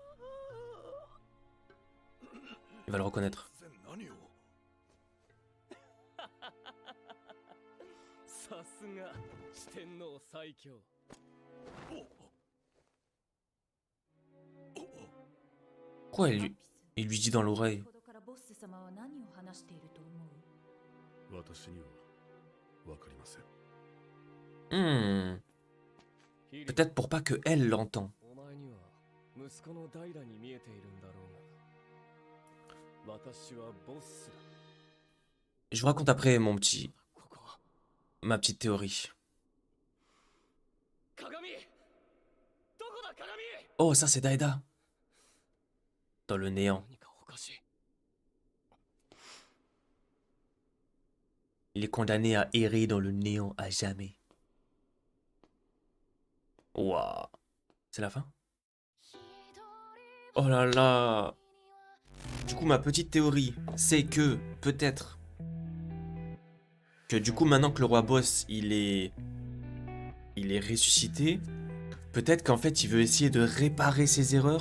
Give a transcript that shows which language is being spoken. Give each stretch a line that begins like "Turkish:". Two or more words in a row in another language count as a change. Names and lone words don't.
French: Il va le reconnaître.
Japanese: 何をさすが四天王最強
French: Quoi il lui dit dans l'oreille?
Japanese: 先ほどからボッス様は何を話していると思う？私には分かりません。ヒリ
French: Peut-être pour pas que elle l'entend.
Japanese: お前には息子のダイダに見えているんだろうが私はボスだ
French: Je vous raconte après mon petit,
Japanese: ここは
French: ma petite théorie.
Japanese: 鏡どこだ鏡
French: Oh, ça c'est Daida. Dans le néant.
Japanese: 何かおかしい
French: Il est condamné à errer dans le néant à jamais. Waouh. C'est la fin? Oh là là. Du coup, ma petite théorie, c'est que peut-être que du coup, maintenant que le roi boss, il est ressuscité, peut-être qu'en fait, il veut essayer de réparer ses erreurs.